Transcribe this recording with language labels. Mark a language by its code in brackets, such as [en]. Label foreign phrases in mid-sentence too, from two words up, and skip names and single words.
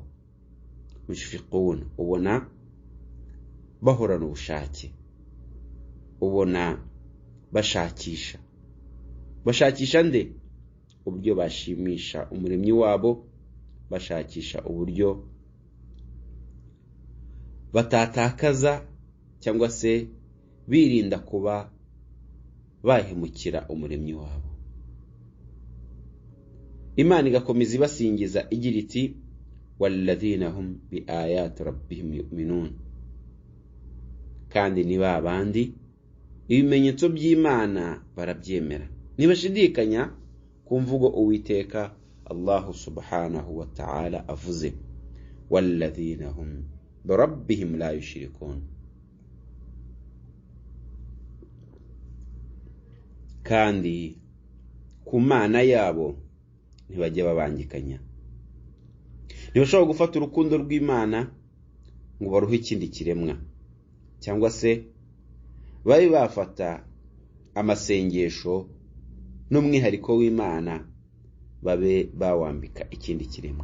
[rw] Mushfiqun, ubona bahorana ubushake, ubona bashakisha nde uburyo bashimisha umuremyi wabo, bashakisha uburyo batatakaza cyangwa se birinda kuba bahemukira umuremyi wabo. Imana igakomeza ibasingiza igira iti: [ar] والذين هم بآيات ربهم يؤمنون, [rw] kandi ni babandi ibimenyetso by'Imana barabyemera, ntibashidikanya ku mvugo Uwiteka Allah [ar] سبحانه وتعالى [rw] avuze: [ar] والذين هم بربهم لا يشركون. [rw] Kandi ku Mana yabo ntibajya babangikanya. Ntibashobora gufata urukundo rw'Imana ngo baruhe ikindi kiremwa, cyangwa se bari bafata amasengesho n'umwihariko w'Imana babe bawambika ikindi kiremwa.